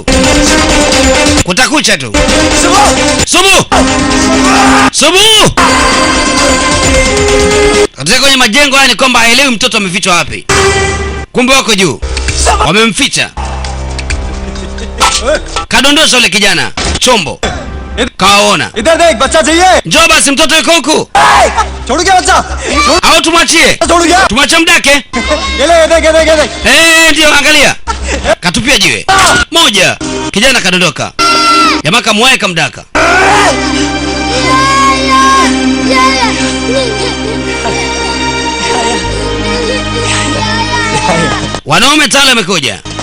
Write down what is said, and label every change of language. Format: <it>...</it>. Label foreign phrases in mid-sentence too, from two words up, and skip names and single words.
<sw>Kutakucha tu. Sumu! Katika kwenye majengo haya ni kwamba haelewi mtoto amefichwa wapi. Kumbe wako juu. Wamemficha. Kadondosha yule kijana. Chombo. Kaona.</sw> <hi>इधर देख बच्चा चाहिए.</hi> <sw>Njoo basi mtoto yuko huku.</sw> <hi>छोड़ गया बच्चा.</hi> <sw>Au tumwachie.</sw> <hi>छोड़ गया.</hi> <sw>Tumwache mdake.</sw> <hi>ये देख.</hi> <sw>Ndio angalia. Katupia jiwe. Moja. Kijana kadondoka. Jamaa kamwae kamdaka. Wanaume tala wamekuja.</sw>